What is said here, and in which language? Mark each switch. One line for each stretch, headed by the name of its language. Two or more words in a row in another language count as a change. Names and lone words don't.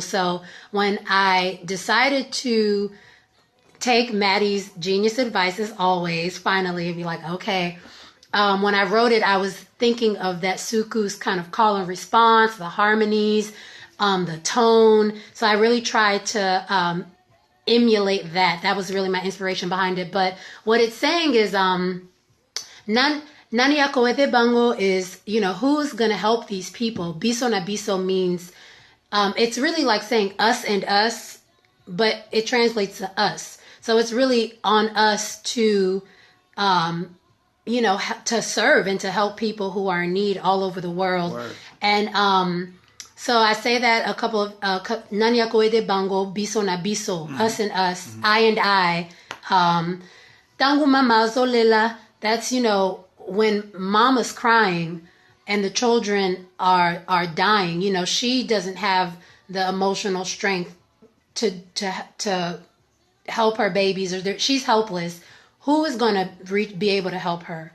English: So when I decided to take Matty's genius advice, as always, finally, and be like, okay, when I wrote it, I was thinking of that soukous kind of call and response, the harmonies, the tone. So I really tried to emulate that. That was really my inspiration behind it. But what it's saying is,
Lingala: Nani aide bango
English: is, who's going to help these people?
Lingala: Biso na biso
English: means, it's really like saying us and us, but it translates to us. So it's really on us to, to serve and to help people who are in need all over the world. Word. And so I say that a couple of
Lingala: Nani akoede bango, biso na biso,
English: us and us, I and I.
Lingala: Tango mama zo lela.
English: That's when mama's crying and the children are dying. She doesn't have the emotional strength to help her babies, or she's helpless. Who is going to be able to help her?